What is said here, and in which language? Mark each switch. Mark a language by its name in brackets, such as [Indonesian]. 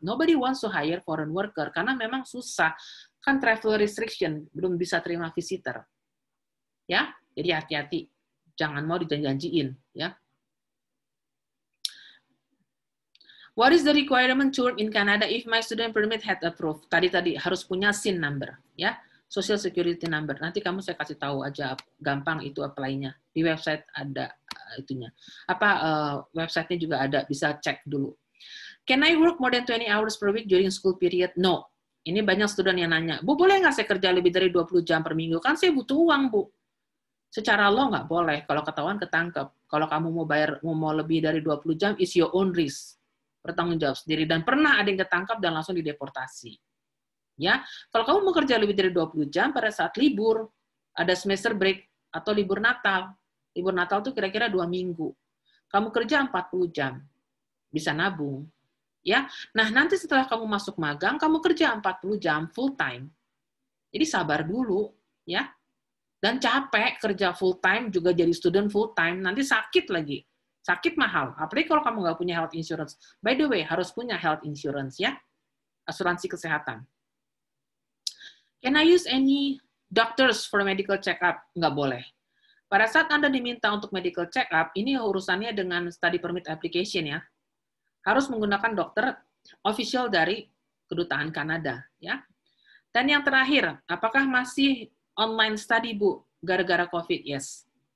[English] Nobody wants to hire foreign worker, [Indonesian] karena memang susah. Kan [English] travel restriction, [Indonesian] belum bisa terima [English] visitor. [Indonesian] Ya, jadi hati-hati, jangan mau dijanjiin, ya. [English] What is the requirement to work in Canada if my student permit had approved? [Indonesian] Tadi harus punya SIN number, ya, Social Security number. Nanti kamu saya kasih tahu aja, gampang itu apply-nya. Di website ada itunya. Website-nya juga ada, bisa cek dulu. [English] Can I work more than 20 hours per week during school period? No. [Indonesian] Ini banyak student yang nanya, Bu, boleh nggak saya kerja lebih dari 20 jam per minggu? Kan saya butuh uang, Bu. Secara law nggak boleh, kalau ketahuan ketangkep. Kalau kamu mau lebih dari 20 jam, [English] is your own risk. [Indonesian] Bertanggung jawab sendiri. Dan pernah ada yang ketangkap dan langsung dideportasi. Ya, kalau kamu mau kerja lebih dari 20 jam pada saat libur, ada semester break, atau libur Natal. Libur Natal itu kira-kira 2 minggu. Kamu kerja 40 jam. Bisa nabung. Ya, nah nanti setelah kamu masuk magang, kamu kerja 40 jam full time. Jadi sabar dulu, ya. Dan capek kerja full time, juga jadi student full time, nanti sakit lagi. Sakit mahal, apalagi kalau kamu nggak punya health insurance. [English] By the way, [Indonesian] harus punya health insurance, ya. Asuransi kesehatan. [English] Can I use any doctors for medical check-up? [Indonesian] Nggak boleh. Pada saat Anda diminta untuk medical check-up, ini urusannya dengan study permit application, ya. Harus menggunakan dokter official dari Kedutaan Kanada, ya. Dan yang terakhir, apakah masih online study, Bu, gara-gara COVID? [English] Yes.